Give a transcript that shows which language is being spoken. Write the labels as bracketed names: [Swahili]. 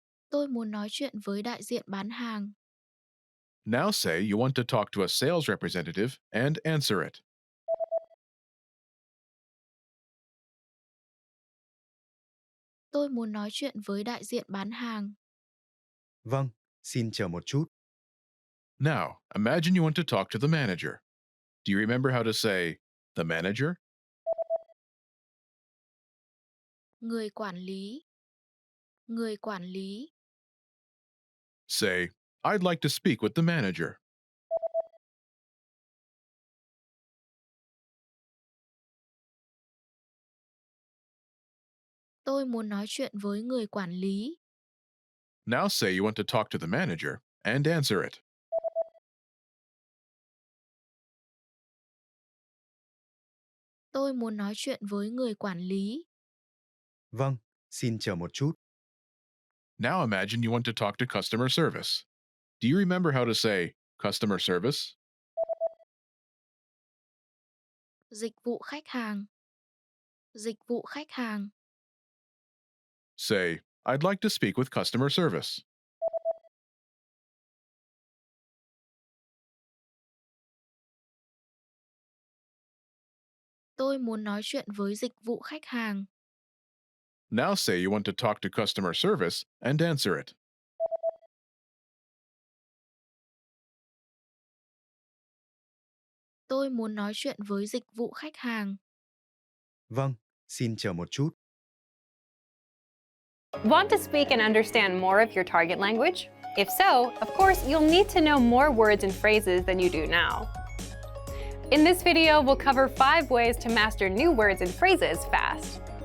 [Vietnamese] Tôi muốn nói chuyện với đại diện bán hàng. [English] Now say you want to talk to a sales representative and answer it. [Vietnamese] Tôi muốn nói chuyện với đại diện bán hàng. Vâng, xin chờ một chút. [English] Now, imagine you want to talk to the manager. Do you remember how to say, the manager? [Vietnamese] Người quản lý. Người quản lý. [English] Say, I'd like to speak with the manager. [Vietnamese] Tôi muốn nói chuyện với người quản lý. [English] Now say you want to talk to the manager and answer it. [Vietnamese] Tôi muốn nói chuyện với người quản lý. Vâng, xin chờ một chút. [English] Now imagine you want to talk to customer service. Do you remember how to say customer service? [Vietnamese] Dịch vụ khách hàng. Dịch vụ khách hàng. [English] Say, I'd like to speak with customer service. [Vietnamese] Tôi muốn nói chuyện với dịch vụ khách hàng. [English] Now say you want to talk to customer service and answer it. [Vietnamese] Tôi muốn nói chuyện với dịch vụ khách hàng. Vâng, xin chờ một chút. [English] Want to speak and understand more of your target language? If so, of course, you'll need to know more words and phrases than you do now. In this video, we'll cover 5 ways to master new words and phrases fast.